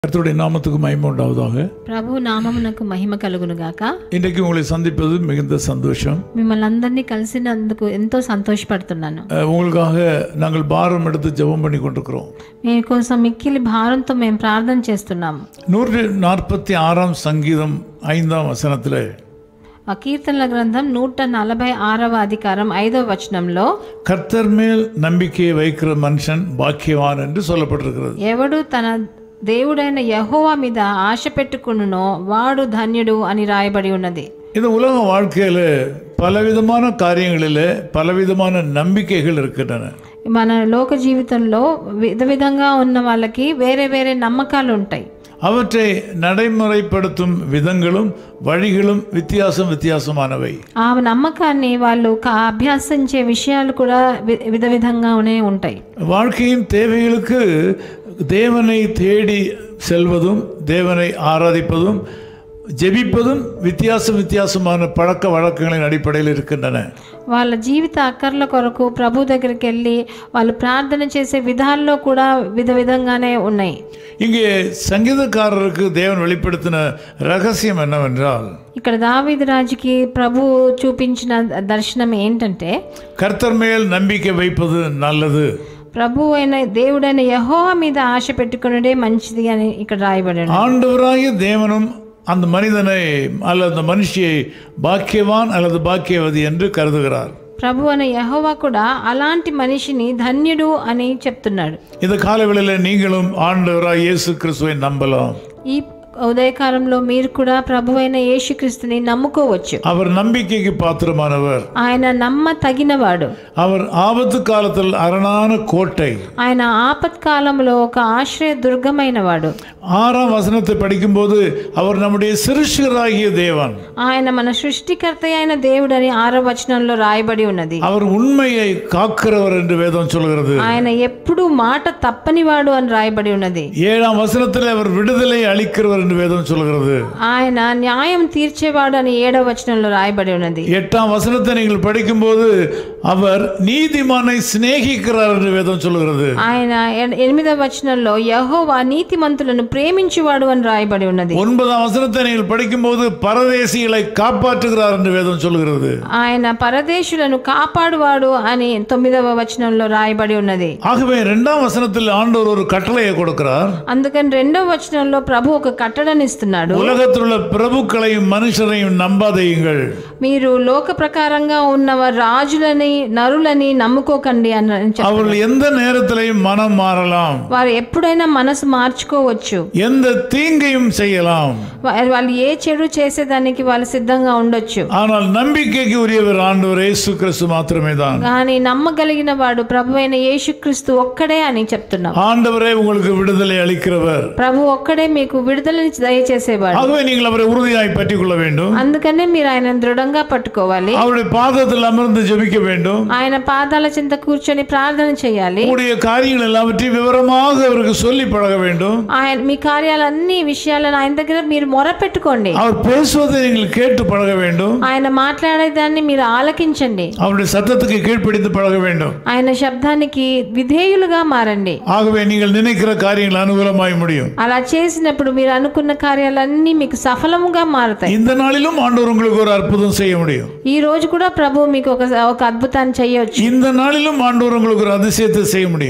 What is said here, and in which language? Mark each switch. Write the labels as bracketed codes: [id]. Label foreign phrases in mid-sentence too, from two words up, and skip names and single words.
[ta] கர்த்தருடைய நாமத்துக்கு மகிமை உண்டாவதாக. [te] ప్రభు నామమునకు మహిమ కలుగును గాక. [ta] இன்றைக்கு உங்களை சந்திப்பது மிகுந்த சந்தோஷம். [te] మిమ్మల్ని అందరినీ కలిసినందుకు ఎంతో సంతోషపడుతున్నాను. [ta] உங்களுக்காக நாங்கள் பாரம் எடுத்து ஜெபம் பண்ணி கொண்டிருக்கிறோம். [te] మీకోసం మిక్కిలి భారంతో మేము ప్రార్థన చేస్తున్నాము. [ta] 146 சங்கீதம் 5ஆம் வசனத்திலே [te] కీర్తనల గ్రంథం 146వ అధికారం 5వ వచనంలో [ta] கர்த்தர் மேல் நம்பிக்கையை வைக்கிற மனுஷன் பாக்கியவான் என்று சொல்லப்பட்டிருக்கிறது. [te] ఎవడు తన దేవుడైన యెహోవా మీద ఆశ పెట్టుకునునో వాడు ధన్యుడు అని రాయబడి ఉన్నది. [ta] இந்த உலக வாழ்க்கையில பலவிதமான காரியங்களிலே பலவிதமான நம்பிக்கைகள் இருக்கின்றன. [te] మన లోక జీవితంలో విధంగా ఉన్న వాళ్ళకి వేరే వేరే నమ్మకాలు ఉంటాయి. [ta] அவற்றை நடைமுறைப்படுத்தும் விதங்களும் வழிகளும் வித்தியாசமானவை. [te] ఆ నమ్మకాన్ని వాళ్ళు అభ్యాసించే విషయాలు కూడా విధంగానే ఉంటాయి. [ta] வாழ்க்கையின் தேவைகளுக்கு தேவனை தேடி செல்வதும் தேவனை ஆராதிப்பதும் ஜெபிப்பதும் வித்தியாசமான பழக்க வழக்கங்களின் அடிப்படையில் இருக்கின்றன. [te] వాళ్ళ జీవిత అక్కర్ల కొరకు ప్రభు దగ్గరికి వెళ్ళి వాళ్ళు ప్రార్థన చేసే విధాల్లో కూడా విధంగానే ఉన్నాయి. [ta] இங்கே சங்கீதக்காரருக்கு தேவன் வெளிப்படுத்தின ரகசியம் என்னவென்றால், [te] ఇక్కడ దావీదు రాజుకి ప్రభు చూపించిన దర్శనం ఏంటంటే, [ta] கர்த்தர் மேல் நம்பிக்கை வைப்பது நல்லது, [te] ప్రభు అయిన దేవుడైన యెహోవా మీద ఆశ పెట్టుకున్నదే మంచిది అని ఇక్కడ రాయబడి ఉంది. [ta] ஆண்டவராகிய தேவனும் அந்த மனிதனை அல்லது அந்த மனுஷியை பாக்கியவான் அல்லது பாக்கியவதி என்று கருதுகிறார். [te] ప్రభు అనే యెహోవా కూడా అలాంటి మనిషిని ధన్యుడు అని చెప్తున్నాడు. [ta] இந்த காலவெளியில நீங்களும் ஆண்டவராகிய இயேசு கிறிஸ்துவை நம்பலாம். [te] ఈ ఉదయకాలంలో మీరు కూడా ప్రభు అయిన యేసుక్రీస్తుని నమ్ముకోవచ్చు. [ta] அவர் நம்பிக்கைக்கு பாத்திரமானவர். [te] ఆయన నమ్మ తగినవాడు. [ta] அவர் ஆபத்து காலத்தில் அரணான கோட்டை. [te] ఆయన ఆపత్కాలంలో ఒక ఆశ్రయ దుర్గమైన వాడు. [ta] 6ஆம் வசனத்தை படிக்கும்போது அவர் நம்முடைய சிருஷ்டிகராகிய தேவன். [te] ఆయన మన సృష్టికర్త అయిన దేవుడని 6వ వచనంలో రాయబడి ఉన్నది. [ta] அவர் உண்மையை காக்கிறவர் என்று வேதம் சொல்கிறது. [te] ఆయన ఎప్పుడు మాట తప్పనివాడు అని రాయబడి ఉన్నది. [ta] 7ஆம் வசனத்தில் அவர் விடுதலை அளிக்கிறவர் என்று வேதம் சொல்கிறது. [te] ఆయన న్యాయం తీర్చేవాడు అని 7వ వచనంలో రాయబడి ఉన్నది. [ta] 8ஆம் வசனத்தை நீங்கள் படிக்கும்போது அவர் நீதிமானை சிநேகிக்கிறார் என்று வேதம் சொல்கிறது. [te] ఆయన 8వ వచనంలో యెహోవా నీతిమంతులను ప్రేమించువాడు అని రాయబడి ఉన్నది. [ta] 9ஆம் வசனத்தை நீங்கள் படிக்கும்போது பரதேசிகளை காப்பாற்றுகிறார் என்று வேதம் சொல்கிறது. [te] ఆయన పరదేశులను కాపాడువాడు అని 9వ వచనంలో రాయబడి ఉన్నది. [ta] ஆகவே 2ஆம் வசனத்தில் ஆண்டவர் ஒரு கட்டளையை கொடுக்கிறார். [te] అందుకని 2వ వచనంలో ప్రభు ఒక కట్టడని ఇస్తున్నాడు. [ta] உலகத்தில் உள்ள பிரபுக்களையும் மனுஷரையும் நம்பாதீங்கள். [te] మీరు లోక ప్రకారంగా ఉన్న రాజులని నరులని నమ్ముకోకండి అని చెప్పారు. [ta] அவர்கள் எந்த நேரத்திலையும் மனம் மாறலாம். [te] వారు ఎప్పుడైనా మనసు మార్చుకోవచ్చు. [ta] எந்த தீங்கையும் செய்யலாம். [te] వాళ్ళు ఏ చెడు చేసేదానికి వాళ్ళు సిద్ధంగా ఉండొచ్చు. [ta] ஆனால் நம்பிக்கைக்கு உரியவர் ஆண்டவர் இயேசு கிறிஸ்து மாத்திரமே தான். [te] కానీ నమ్మగలిగిన వాడు ప్రభు అయిన యేసుక్రీస్తు ఒక్కడే అని చెప్తున్నాం. [ta] ஆண்டவரே உங்களுக்கு விடுதலை அளிக்கிறவர். [te] ప్రభు ఒక్కడే మీకు విడుదలని దయచేసేవాడు. [ta] ஆகவே நீங்கள் அவரை உறுதியாய் பற்றிக் கொள்ள வேண்டும். [te] అందుకనే మీరు ఆయన దృఢంగా పట్టుకోవాలి. [ta] அவருடைய பாதத்தில் அமர்ந்து ஜெபிக்க வேண்டும். [te] ఆయన పాదాల చెంత కూర్చొని ప్రార్థన చేయాలి. [ta] உங்களுடைய காரியங்கள் எல்லாவற்றையும் விவரமாக அவருக்கு சொல்லி பழக வேண்டும். [te] ఆయన మీ కార్యాలన్నీ విషయాలను ఆయన దగ్గర మీరు మొరపెట్టుకోండి. [ta] அவர் பேசுவதை நீங்கள் கேட்டு பழக வேண்டும். [te] ఆయన మాట్లాడేదాన్ని మీరు ఆలకించండి. [ta] அவருடைய சத்தத்துக்கு கீழ்ப்படிந்து பழக வேண்டும். [te] ఆయన శబ్దానికి విధేయులుగా మారండి. [ta] ஆகவே நீங்கள் நினைக்கிற காரியங்கள் அனுகூலமாய் முடியும். [te] అలా చేసినప్పుడు మీరు అనుకున్న కార్యాలన్నీ మీకు సఫలముగా మారుతాయి. [ta] இந்த நாளிலும் ஆண்டவர் உங்களுக்கு ஒரு அற்புதம் செய்ய முடியும். [te] ఈ రోజు కూడా ప్రభు మీకు ఒక అద్భుతాన్ని చేయొచ్చు. [ta] இந்த நாளிலும் ஆண்டவர் உங்களுக்கு ஒரு அதிசயத்தை செய்ய முடியும்.